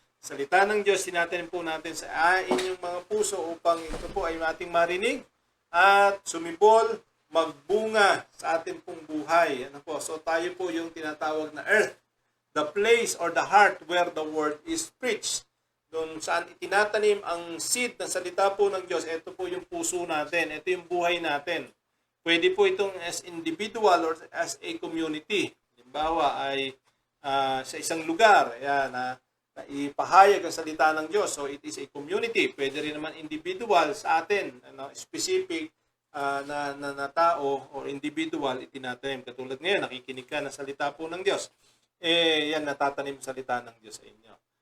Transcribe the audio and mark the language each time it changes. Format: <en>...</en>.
<tl>Salita ng Diyos, tinatanim po natin sa inyong mga puso upang ito po ay ating marinig at sumibol, magbunga sa ating pong buhay. Ano po?</tl> <en>So</en> <tl>tayo po yung tinatawag na</tl> <en>earth, the place or the heart where the word is preached.</en> <tl>Doon saan itinatanim ang seed ng salita po ng Diyos, ito po yung puso natin, ito yung buhay natin. Pwede po itong</tl> <en>as individual or as a community.</en> <tl>Halimbawa ay sa isang lugar, ayan, na ipahayag ang salita ng Diyos.</tl> <en>So it is a community.</en> <tl>Pwede rin naman individual sa atin, specific na tao or individual itinatanim. Katulad ngayon, nakikinig ka ng salita po ng Diyos. Yan, natatanim salita ng Diyos sa inyo.</tl>